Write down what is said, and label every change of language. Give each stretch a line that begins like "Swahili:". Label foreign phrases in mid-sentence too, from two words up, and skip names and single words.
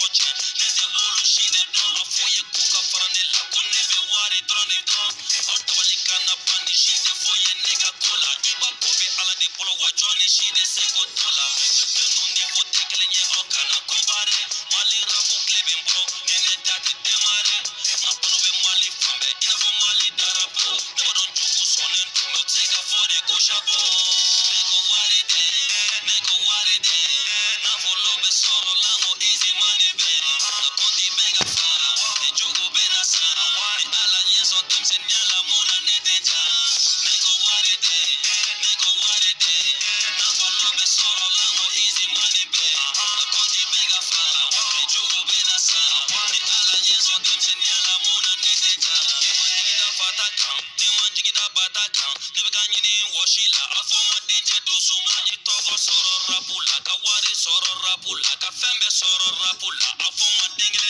Bambara: tiɲɛ ne tɛ olu si de dɔn a fɔ ye k'u ka fara ne la ko ne bɛ wari dɔrɔn de dɔn aw dabali kana ban ni si tɛ foyi ye ne ka ko la i b'a ko bɛ Ala de bolo wa jɔn ni si tɛ se k'o to la ninnu niveau tɛ kelen ye aw kana comparer Mali rapu tile bɛ n bolo ni ne ta tɛ démarrer n ka balo bɛ Mali fan bɛɛ i n'a fɔ Mali darapo ne b'a dɔn jugu sɔnnen don mais u tɛ se ka fɔ de ko chapeau ne ko wari de nafolo bɛ sɔrɔ la n ko
English: easy money
Bambara: bɛ na kɔnti bɛ ka fara ni jogo bɛ na sara ni Ala ɲɛ sɔn denmisɛnniya la mun na ne tɛ ja ne ko wari de nafolo bɛ sɔrɔ la n ko
English: easy money
Bambara: bɛ na kɔnti bɛ ka fara ni jogo bɛ na sara ni Ala ɲɛ sɔn denmisɛnniya la mun na ne tɛ ja ne ma jigida fata kan ne ma jigida bata kan ne bɛ ka ɲini wɔsi la a fɔ n ma dencɛ dusuma i tɔgɔ sɔrɔ rapu la ka wari sɔrɔ rapu la ka fɛn bɛɛ sɔrɔ rapu la a fɔ n ma den kelen